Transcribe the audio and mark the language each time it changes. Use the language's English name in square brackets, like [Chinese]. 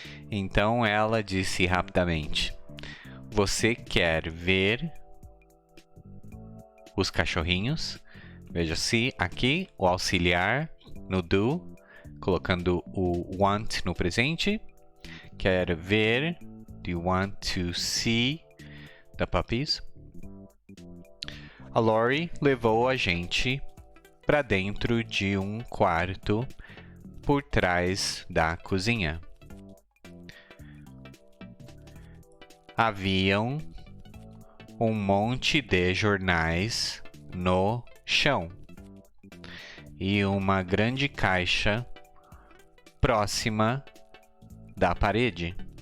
[Portuguese] Então ela disse rapidamente. Você quer ver os cachorrinhos? Veja-se aqui o auxiliar no do, colocando o want no presente. Quer ver, [English] do you want to see the puppies? [Portuguese] A Lori levou a gente para dentro de um quarto por trás da cozinha. Haviam um monte de jornais no chão e uma grande caixa próxima da parede.